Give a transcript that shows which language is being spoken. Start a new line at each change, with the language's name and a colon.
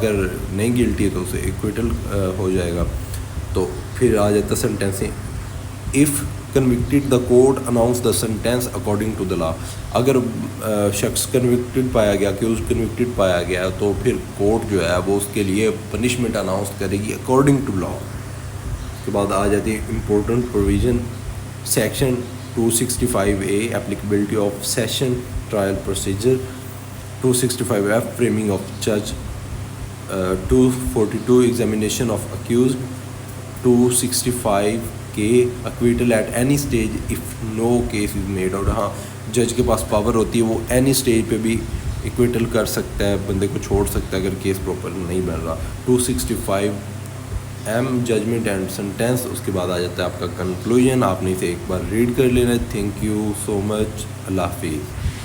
Urdu: اگر نہیں گلٹی ہے تو اسے ایکویٹل ہو جائے گا. تو پھر آ جاتا سنٹینسنگ.
English: If convicted the court announce the sentence according to the law.
Urdu: اگر شخص کنوکٹڈ پایا گیا، اکیوز کنوکٹڈ پایا گیا، تو پھر کورٹ جو ہے وہ اس کے لیے پنشمنٹ اناؤنس کرے گی اکارڈنگ ٹو لا. اس کے بعد آ جاتی ہے
English: Important provision section 265A ایپلیکیبلٹی of session trial procedure. 265F framing of جج. 242 examination of accused. 265K acquittal at any stage if no case is made out.
Urdu: ہاں، جج کے پاس پاور ہوتی ہے، وہ اینی اسٹیج پہ بھی ایکویٹل کر سکتا ہے، بندے کو چھوڑ سکتا ہے اگر کیس پراپر نہیں بن رہا.
English: 265M judgment and sentence.
Urdu: اس کے بعد آ جاتا ہے آپ کا کنکلوژن. آپ نے اسے ایک بار ریڈ کر لینا.
English: Thank you so much.
Urdu: اللہ حافظ.